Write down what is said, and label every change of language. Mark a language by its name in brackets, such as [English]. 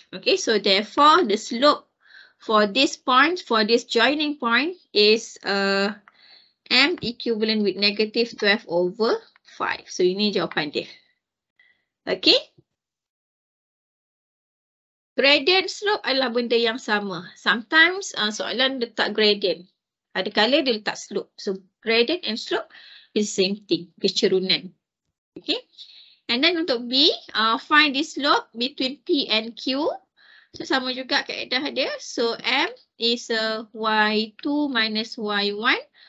[English] Okay, so therefore the slope for this point, for this joining point is M equivalent with negative 12 over 5. [Malay] So ini jawapan dia. Okay. Gradient slope adalah benda yang sama. Sometimes soalan letak gradient. Ada kala dia letak slope. [English] So gradient and slope is the same thing. Kecerunan. Okay. And then untuk B, find the slope between P and Q. So [Malay] sama juga kaedah dia. [English] So M is Y2 minus Y1